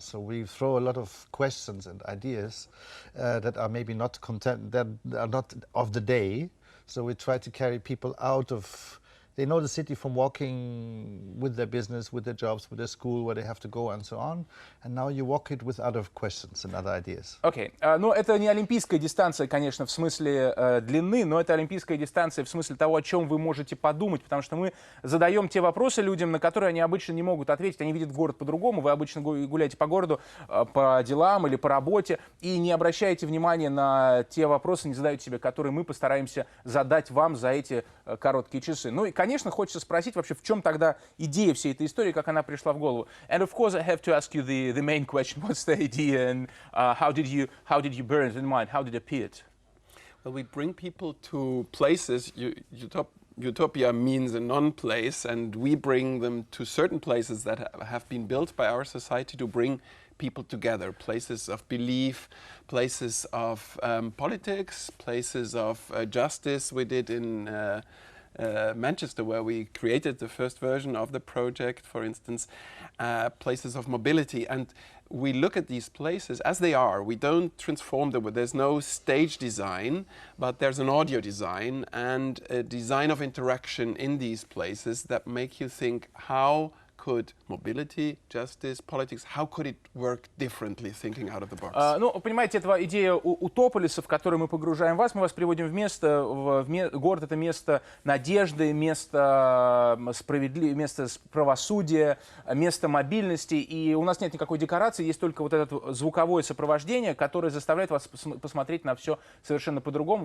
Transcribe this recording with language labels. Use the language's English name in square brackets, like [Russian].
[English] So we throw a lot of questions and ideas that are maybe not that are not of the day. So we try to carry people out of, they know the city from walking with their business, with their jobs, with their school, where they have to go and so on. And now you walk it with other questions and other ideas. [Russian] Окей. Ну, это не олимпийская дистанция, конечно, в смысле длины, но это олимпийская дистанция в смысле того, о чем вы можете подумать, потому что мы задаем те вопросы людям, на которые они обычно не могут ответить. Они видят город по-другому. Вы обычно гуляете по городу по делам или по работе и не обращаете внимания на те вопросы, не задаете себе, которые мы постараемся задать вам за эти короткие часы. Ну и, конечно, хочется спросить вообще, в чем тогда идея всей этой истории, как она пришла в голову. [English] And of course I have to ask you the main question. What's the idea and how did you bear it in mind? How did it appear? Well, we bring people to places. Utopia means a non-place, and we bring them to certain places that have been built by our society to bring people together. Places of belief, places of politics, places of justice. We did in Manchester, where we created the first version of the project, for instance, places of mobility. And we look at these places as they are. We don't transform them. There's no stage design, but there's an audio design and a design of interaction in these places that make you think, how could mobility, justice, politics, how could it work differently, thinking out of the box? [Russian] Ну, понимаете, это идея утополиса, в которую мы погружаем вас. Мы вас приводим в место, город — это место надежды, место справедливости, место правосудия, место мобильности. И у нас нет никакой декорации, есть только вот это звуковое сопровождение, которое заставляет вас посмотреть на все совершенно по-другому.